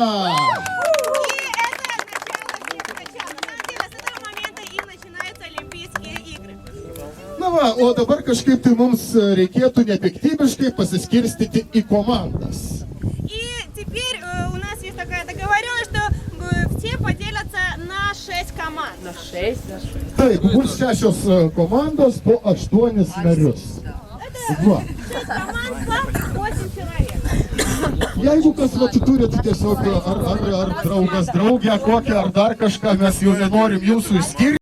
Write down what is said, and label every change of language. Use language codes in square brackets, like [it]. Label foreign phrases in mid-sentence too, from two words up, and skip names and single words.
[lt] Na va, o dabar kažkaip tai mums reikėtų nepiktybiškai pasiskirstyti į komandas. [ru] И теперь у нас есть такая договоренность, что все поделятся на 6 команд. На 6? [lt] Taip, bus 6 komandos po 8 narius. Va. [ru] 6 команд по 8 человек. [lt] Jeigu kas vat turit tiesiog ar draugas, draugę kokią, ar dar kažką, mes jau nenorim jūsų išskirti.